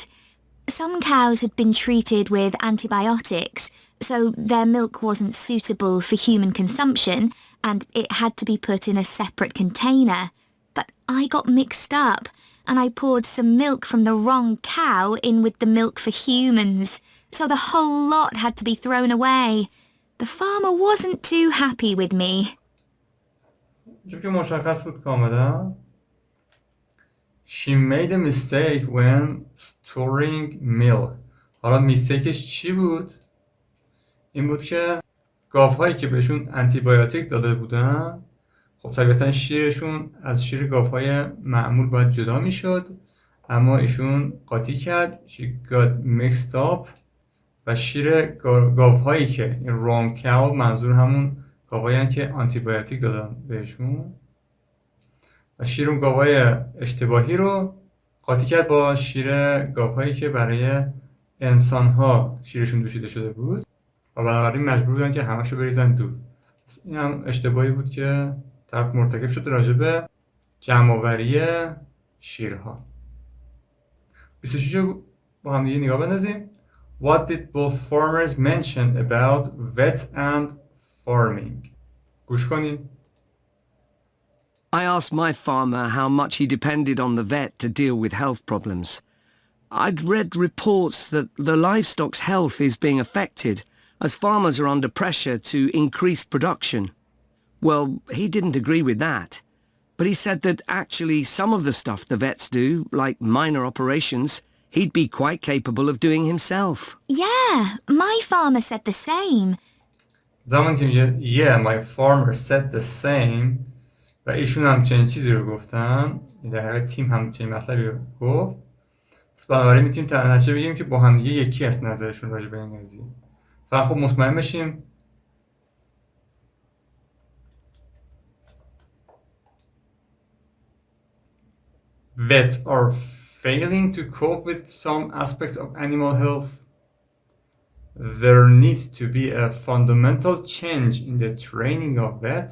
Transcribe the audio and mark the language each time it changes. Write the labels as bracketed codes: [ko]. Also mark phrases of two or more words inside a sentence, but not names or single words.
[en] Some cows had been treated with antibiotics, so their milk wasn't suitable for human consumption, and it had to be put in a separate container. But I got mixed up, and I poured some milk from the wrong cow in with the milk for humans, so the whole lot had to be thrown away. The farmer wasn't too happy with me. [fa] چون که مشخص بود کاملا. [en] She made a mistake when storing milk. [fa] حالا میستیکش چی بود؟ این بود که گاوهایی که بهشون آنتیبیوتیک داده بودن، خب طبیعتا شیرشون از شیر گاوهای معمول باید جدا میشد، اما ایشون قاطی کرد. [en] She got mixed up [fa] و شیر گاوهایی که این [en] wrong cow [fa] منظور همون گاوهایی هستند که آنتیبیوتیک دادن بهشون، و شیر اون گاوهای اشتباهی رو قاطی کرد با شیر گاوهایی که برای انسان‌ها شیرشون دوشیده شده بود و بنابراین مجبور بودن که همشو بریزن دور. این هم اشتباهی بود که طرف مرتکب شده راجع به جمع‌آوری شیرها. 26 رو با هم دیگه نگاه بندازیم. [en] What did both farmers mention about vets and farming? [fa] گوش کنیم. [en] I asked my farmer how much he depended on the vet to deal with health problems. I'd read reports that the livestock's health is being affected as farmers are under pressure to increase production. Well, he didn't agree with that, but he said that actually some of the stuff the vets do, like minor operations, he'd be quite capable of doing himself. Yeah, my farmer said the same. [fa] زمانی که میگه [en] Yeah, my farmer said the same [fa] و ایشون هم چنین چیزی رو گفتن، در حقیقت تیم هم چنین مطلبی رو گفت، پس بنابراین میتونیم در نتیجه بگیم که با هم دیگه یکی است نظرشون راجع به این قضیه. فقط خب مطمئن بشیم [en] vets are failing to cope with some aspects of animal health. There needs to be a fundamental change in the training of vets.